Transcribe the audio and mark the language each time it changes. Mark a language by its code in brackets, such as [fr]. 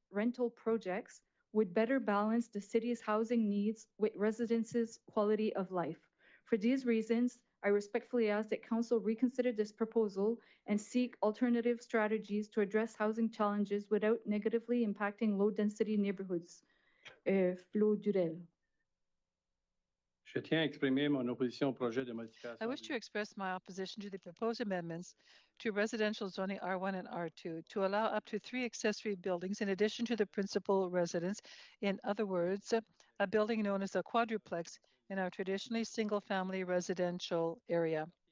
[en] rental projects would better balance the city's housing needs with residents' quality of life. For these reasons, I respectfully ask that Council reconsider this proposal and seek alternative strategies to address housing challenges without negatively impacting low-density neighborhoods. Flo Durel. [fr] Je tiens à exprimer mon opposition au projet de [en] I [fr] modification. [en] wish to express my opposition to the proposed amendments to residential zoning R1 and R2 to allow up to 3 accessory buildings in addition to the principal residence. In other words, a building known as a quadruplex in our traditionally single-family residential area.